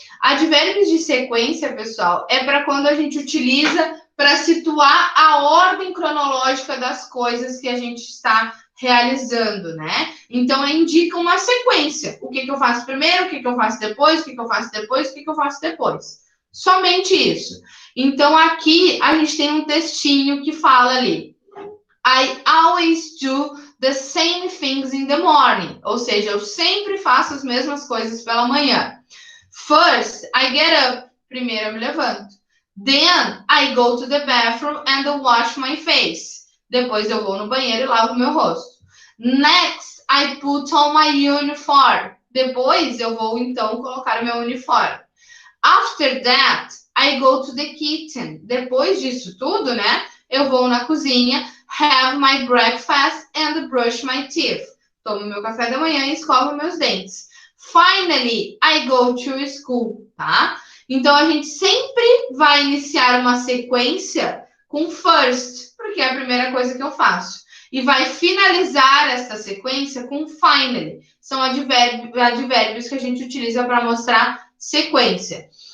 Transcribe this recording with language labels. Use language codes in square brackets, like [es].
[pt] Advérbios de sequência, pessoal, é para quando a gente utiliza para situar a ordem cronológica das coisas que a gente está realizando, né? Então, indica uma sequência. O que eu faço primeiro, o que eu faço depois, o que eu faço depois, o que eu faço depois. Somente isso. Então, aqui a gente tem um textinho que fala ali. [en] I always do the same things in the morning. [pt] Ou seja, eu sempre faço as mesmas coisas pela manhã. [en] First, I get up. [pt] Primeiro eu me levanto. [en] Then, I go to the bathroom and wash my face. [pt] Depois eu vou no banheiro e lavo meu rosto. [en] Next, I put on my uniform. [pt] Depois eu vou, então, colocar o meu uniforme. [en] After that, I go to the kitchen. [pt] Depois disso tudo, né? Eu vou na cozinha, [en] have my breakfast and brush my teeth. [pt] Tomo meu café da manhã e escovo meus dentes. [en] Finally, I go to school, [pt] tá? Então, a gente sempre vai iniciar uma sequência com first, porque é a primeira coisa que eu faço. E vai finalizar essa sequência com finally. São advérbios que a gente utiliza para mostrar sequência.